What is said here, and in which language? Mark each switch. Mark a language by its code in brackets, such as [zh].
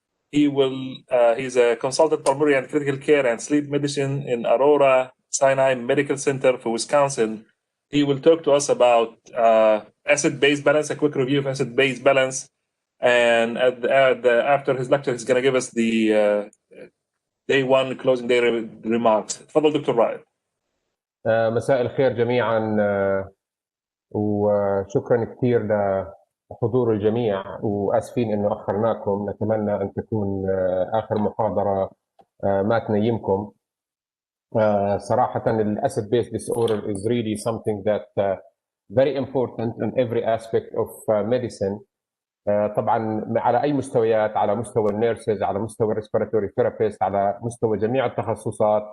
[en] He's a consultant pulmonary and critical care and sleep medicine in Aurora Sinai Medical Center for Wisconsin. He will talk to us about acid-base balance, a quick review of acid-base balance. And after his lecture, he's going to give us the day one closing day remarks. [ar] تفضل دكتور رائد. مساء الخير جميعا وشكرا كثير لحضور الجميع واسفين انه اخرناكم. نتمنى ان تكون اخر محاضره ما تنيمكم. صراحه الاسيد بيس [en] disorder is really something that very important in every aspect of medicine. [ar] طبعا على اي مستويات، على مستوى النيرسز، على مستوى الريسبيراتوري ثيرابيست، على مستوى جميع التخصصات.